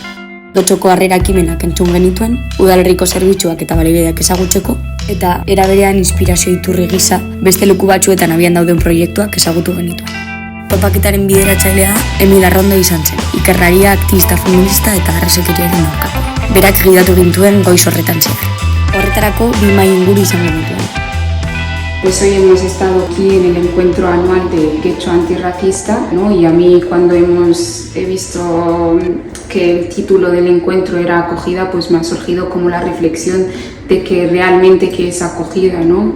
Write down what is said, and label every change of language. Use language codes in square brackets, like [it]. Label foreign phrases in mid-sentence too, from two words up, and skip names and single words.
[eu] Getxoko harrera ekimenak entzun genituen, udalerriko zerbitzuak eta baliabideak ezagutzeko, eta era berean inspirazio iturri gisa beste leku batzuetan abian dauden proiektuak ezagutu genituen. Topaketaren bideratzailea Emil Arrondo izan zen, ikerlaria, aktivista feminista eta arrazakeriaren aurka. Berak gidatu gintuen goiz horretan zehar. Horretarako 2 mahai inguru izango genituen. [es] Pues hoy hemos estado aquí en el encuentro anual de Getxo Antirracista, ¿no? Y a mí cuando he visto que el título del encuentro era acogida, pues me ha surgido como la reflexión de que realmente qué es acogida, ¿no?